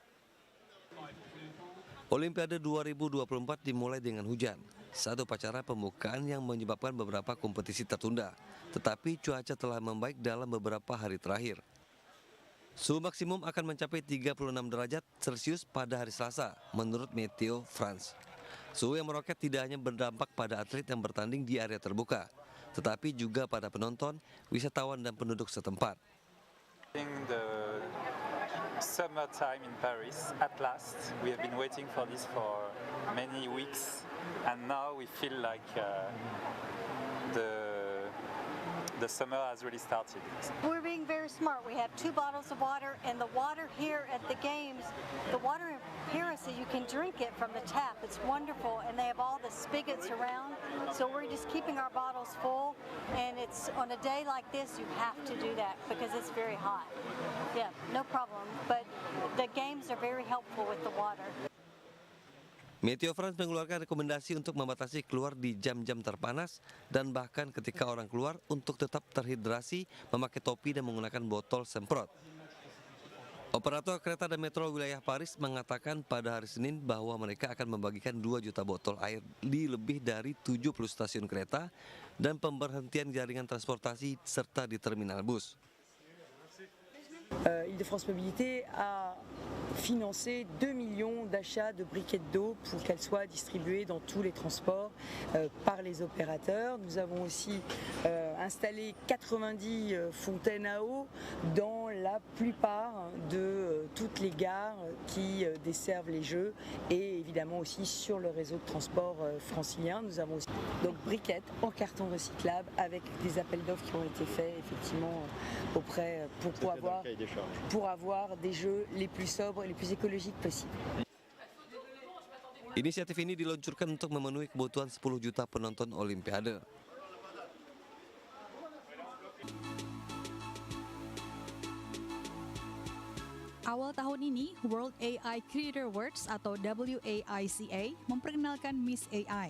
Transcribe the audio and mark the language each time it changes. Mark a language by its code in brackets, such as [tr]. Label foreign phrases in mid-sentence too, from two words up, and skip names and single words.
[id] Olimpiade 2024 dimulai dengan hujan, satu upacara pembukaan yang menyebabkan beberapa kompetisi tertunda, tetapi cuaca telah membaik dalam beberapa hari terakhir. Suhu maksimum akan mencapai 36 derajat Celcius pada hari Selasa, menurut Meteo France. Suhu yang meroket tidak hanya berdampak pada atlet yang bertanding di area terbuka, tetapi juga pada penonton, wisatawan dan penduduk setempat. [en] The summertime in Paris, at last, we have been waiting for this for many weeks, and now we feel like the summer has really started. We're being very smart. We have 2 bottles of water, and the water here at the games, the water here is so you can drink it from the tap. It's wonderful, and they have all the spigots around, so we're just keeping our bottles full, and it's on a day like this, you have to do that because it's very hot. Yeah, no problem, but the games are very helpful with the water. [id] Meteo France mengeluarkan rekomendasi untuk membatasi keluar di jam-jam terpanas dan bahkan ketika orang keluar untuk tetap terhidrasi, memakai topi dan menggunakan botol semprot. Operator kereta dan metro wilayah Paris mengatakan pada hari Senin bahwa mereka akan membagikan 2 juta botol air di lebih dari 70 stasiun kereta dan pemberhentian jaringan transportasi serta di terminal bus. [fr] Île-de-France Mobilité a financé 2 millions d'achats de briquettes d'eau pour qu'elles soient distribuées dans tous les transports par les opérateurs. Nous avons aussi installé 90 fontaines à eau dans la plupart de toutes les gares qui desservent les Jeux et évidemment aussi sur le réseau de transport francilien. Nous avons aussi donc briquettes en carton recyclable avec des appels d'offres qui ont été faits effectivement auprès pour avoir des jeux les plus sobres et les plus écologiques possibles. [id] Inisiatif ini diluncurkan untuk memenuhi kebutuhan 10 juta penonton Olimpiade. Awal tahun ini, World AI Creator Awards atau WAICA memperkenalkan Miss AI.